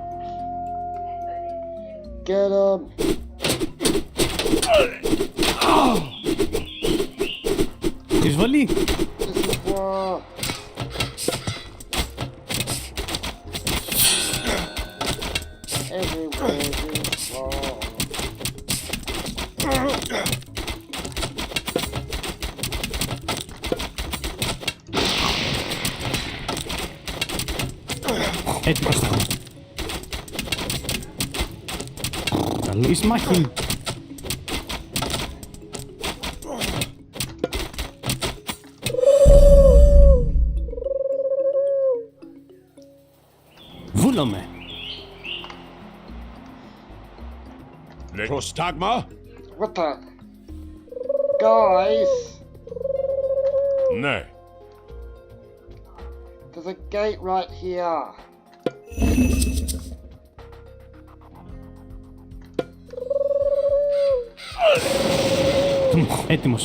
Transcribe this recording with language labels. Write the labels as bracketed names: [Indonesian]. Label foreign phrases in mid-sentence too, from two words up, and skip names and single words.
[English] Get him! [Greek] Εισβολή. [English] This is war! Everywhere is war. [Greek] Έτοιμος θα είμαι. Καλής μάχη. Βούλομαι. Prostagma? [English] What the? Guys! No. There's a gate right here. [Greek] Έτοιμος.